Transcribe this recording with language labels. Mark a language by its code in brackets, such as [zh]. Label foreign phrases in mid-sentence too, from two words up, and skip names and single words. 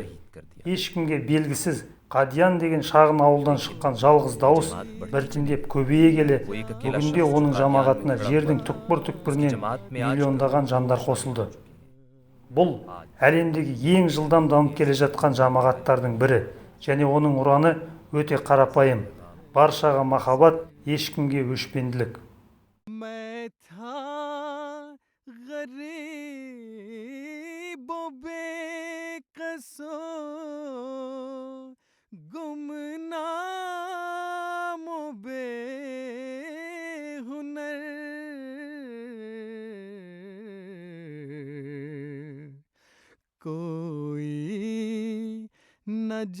[kk] Ешкімге белгісіз Қадиян деген шағын ауылдан шыққан жалғыз дауыс біртіндеп көбейе келе, бүгінде оның жамағатына жердің түкпір-түкпірінен миллиондаған жандар қосылды. Бұл әлемдегі ең жылдам дамып келе жатқан жамағаттардың бірі, және оның ұраны өте қарапайым: баршаға махаббат, ешкімге өшпенділік. [ur] میں تھا غریب بیکس و گمنام بےہنر کوئی نہ